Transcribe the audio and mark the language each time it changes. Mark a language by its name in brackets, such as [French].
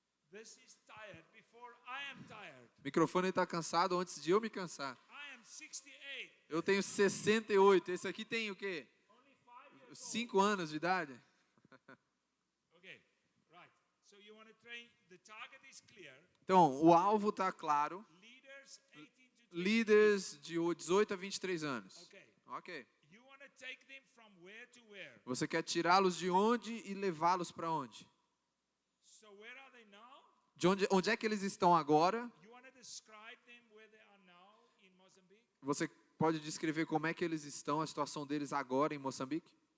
[English] This is tired before I am tired. [Portuguese] O microfone está cansado antes de eu me cansar. [English] I am 68. [Portuguese] Eu tenho 68. Esse aqui tem o quê? [English] Only 5 years old. [Portuguese] 5 anos de idade? [English] Okay. Right. So you want to train. The target is clear. [Portuguese] Então, o alvo está claro. [English] Leaders 18 to 20. [Portuguese] Líderes de 18 a 23 anos. [English] Okay. [Portuguese] Ok. [English] You want to take them from where to where? [Portuguese] Você quer tirá-los de onde e levá-los para onde? [English] So where are they now? [Portuguese] De onde é que eles estão agora? [English] You want to describe them where they are now in Mozambique? [Portuguese] Você pode descrever como é que eles estão, a situação deles agora em Moçambique?